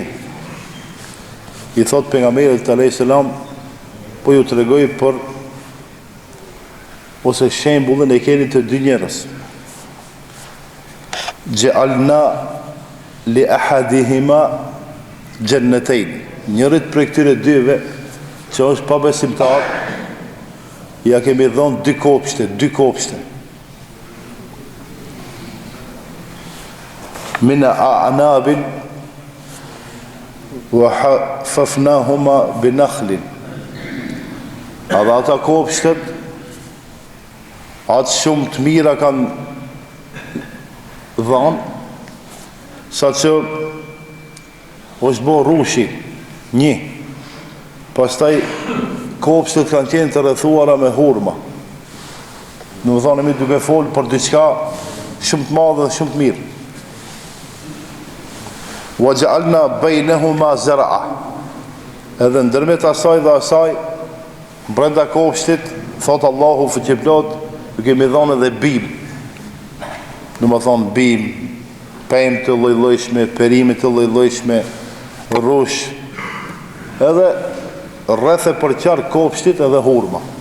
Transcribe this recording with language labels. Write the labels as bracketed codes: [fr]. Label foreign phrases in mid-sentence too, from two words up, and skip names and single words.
[sq] I thot pejgamberit [ar] عليه السلام, [sq] po ju tregoj për ose shembullin e keni të dy njerëz. [ar] جعلنا لأحدهما جنتين. [sq] Njërit prej këtyre dyve që është pabesimtar, ja kemi dhënë dy kopshte. [ar] من أعناب وحففناهما بنخل. [sq] Edhe ata kopshtet atë shumë të mira kanë dhënë, sa që është bo rushi një. Pastaj kopshtet kanë qenë të rrethuara me hurma. Në më thonë duke folë për diçka shumë të madhe dhe shumë të mirë. [ar] وجعلنا بينهما زرعا. [sq] Edhe ndërmjet asaj dhe asaj, brenda kopshtit, thot Allahu fuqiplot, ju kemi dhënë edhe bim. Në më thonë bim, pemë të lloj-llojshme, perime të lloj-llojshme, rrush, edhe rreth e përqar kopshtit edhe hurma.